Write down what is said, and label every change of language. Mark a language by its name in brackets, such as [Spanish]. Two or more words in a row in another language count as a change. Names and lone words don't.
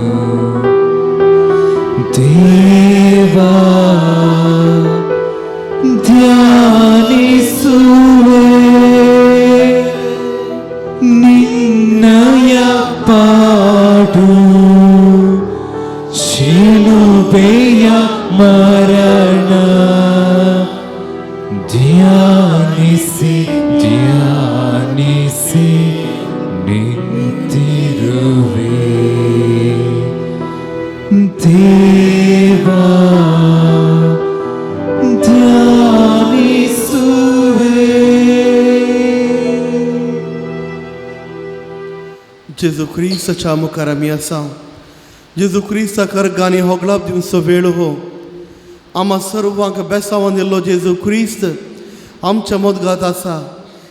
[Kannada] ದೇವಾ ಧ್ಯಾನಿಸುವೆ ನಿನ್ನಯ ಪಾಡು ಶಿಲುಬೆಯ ಮರಣ ಧ್ಯಾನಿಸಿ ಧ್ಯಾನಿಸಿ ನಿಂತಿರುವೆ. ದೇವಾ ಧ್ಯಾನಿಸುವೆ. [Konkani] जेजू क्रिस्ताच्या मुखार आमी आसा. जेजू क्रिस्ताक अर्गांनी होगलाप दिवचो वेळ हो. आम्हा सर्वांक बेसावन येयल्लो जेजू क्रिस्त आमच्या मदगात आसा.